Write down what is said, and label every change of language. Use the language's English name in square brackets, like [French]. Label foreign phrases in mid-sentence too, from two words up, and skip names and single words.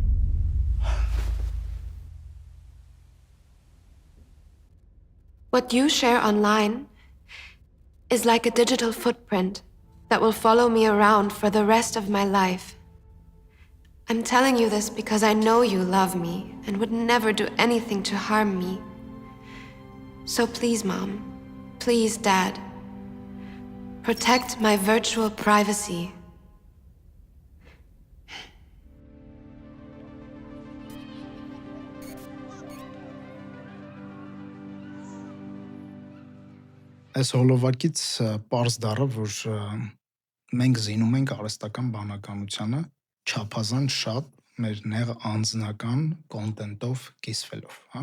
[English] What you share online is like a digital footprint that will follow me around for the rest of my life. I'm telling you this because I know you love me and would never do anything to harm me. So please, Mom, please, Dad, protect my virtual privacy. [Armenian] Այս հոլովակից պարզ դառավ, որ մենք զինում ենք արհեստական բանականությանը չափազանց շատ մեր նեղ անձնական կոնտենտով կիսվելով, հա?